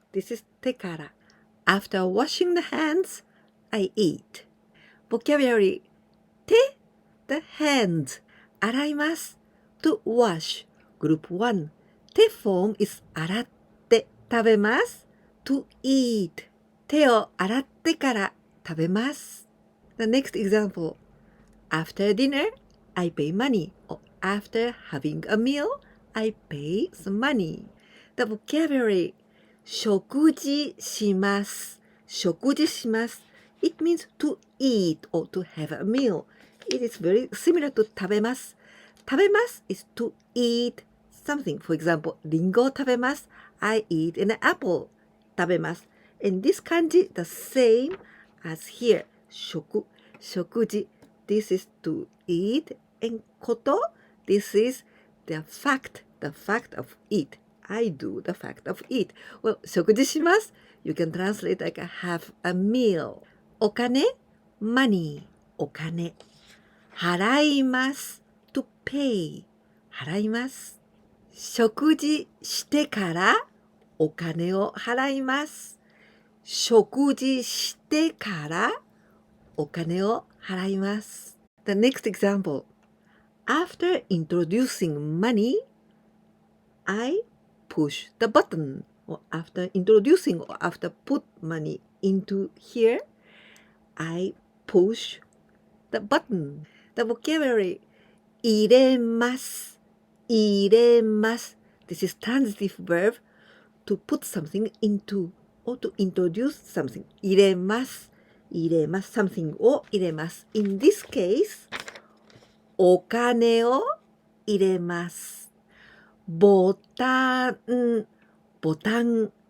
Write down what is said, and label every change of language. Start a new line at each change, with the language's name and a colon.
English: This is てから.After washing the hands, I eat. Vocabulary て the hands 洗います to wash. Group 1 て form is
Japanese: 洗って食べます
English: to eat.
Japanese: 手を洗ってから食べます。
English: The next example. After dinner, I pay money. Or after having a meal, I pay some money. The vocabulary. 食事します。
Japanese: 食事します。
English: It means to eat or to have a meal. It is very similar to 食べます。食べます is to eat something. For example,
Japanese: リンゴを食べます。
English: I eat an apple. 食べます。 In this kanji, the same as here. 食事 This is to eat. And こと This is the fact of eat. I do the fact of eat. Well, 食事します You can translate like have a meal.
Japanese: お金 money お金払います to pay 払います食事してからお金を払います食事してからお金を払います
English: The next example. After introducing money, I push the button. Or after introducing or after put money into here, I push the button. The vocabulary 入れます入れます This is transitive verb to put something into or to introduce something 入れます入れます something を入れます In this case
Japanese: お金を入れます
English: ボタンボタン